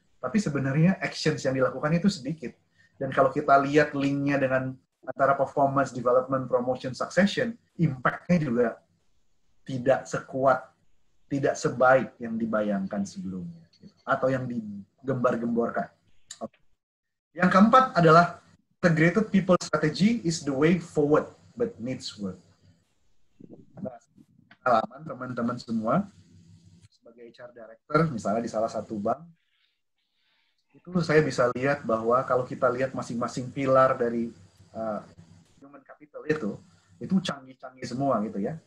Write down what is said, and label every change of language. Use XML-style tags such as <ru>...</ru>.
<id>Tapi sebenarnya actions yang dilakukan itu sedikit. Dan kalau kita lihat linknya dengan antara performance, development, promotion, succession, impact-nya juga tidak sekuat, tidak sebaik yang dibayangkan sebelumnya gitu. Atau yang digembar-gemborkan. Yang keempat adalah</id> <en>integrated people strategy is the way forward, but needs work.</en> <id>Nah, pengalaman teman-teman semua, sebagai HR Director, misalnya di salah satu bank, itu saya bisa lihat bahwa kalau kita lihat masing-masing pilar dari human capital itu canggih-canggih semua gitu ya.</id>